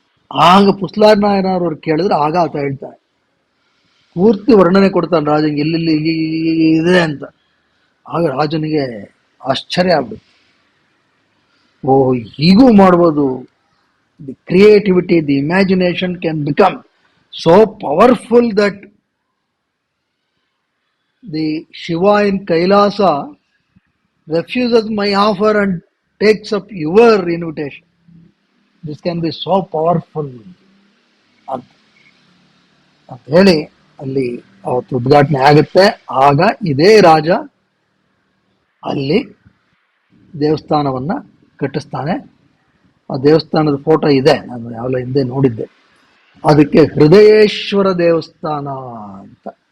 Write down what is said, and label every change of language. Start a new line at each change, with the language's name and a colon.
Kannada: ಆಗ ಪುಸ್ಲಾರ್ ನಾಯನಾರ್ ಅವ್ರು ಕೇಳಿದ್ರೆ ಆಗ ಆತ ಹೇಳ್ತಾರೆ, ಪೂರ್ತಿ ವರ್ಣನೆ ಕೊಡ್ತಾನೆ ರಾಜನಿಗೆ, ಇಲ್ಲಿ ಇದೆ ಅಂತ. ಆಗ ರಾಜನಿಗೆ ಆಶ್ಚರ್ಯ ಆಗ್ಬಿಡುತ್ತೆ, ಓ ಹೀಗೂ ಮಾಡ್ಬೋದು.
English: The creativity, the imagination can become so powerful that the Shiva in Kailasa refuses my offer and takes up your invitation. This can be so powerful
Kannada: ಅಂತ ಹೇಳಿ ಅಲ್ಲಿ ಅವತ್ತು ಉದ್ಘಾಟನೆ ಆಗುತ್ತೆ. ಆಗ ಇದೇ ರಾಜ ಅಲ್ಲಿ ದೇವಸ್ಥಾನವನ್ನ ಕಟ್ಟಿಸ್ತಾನೆ. ಆ ದೇವಸ್ಥಾನದ ಫೋಟೋ ಇದೆ, ನಾನು ಯಾವಲ್ಲ ಹಿಂದೆ ನೋಡಿದ್ದೆ. ಅದಕ್ಕೆ ಹೃದಯೇಶ್ವರ ದೇವಸ್ಥಾನ ಅಂತ.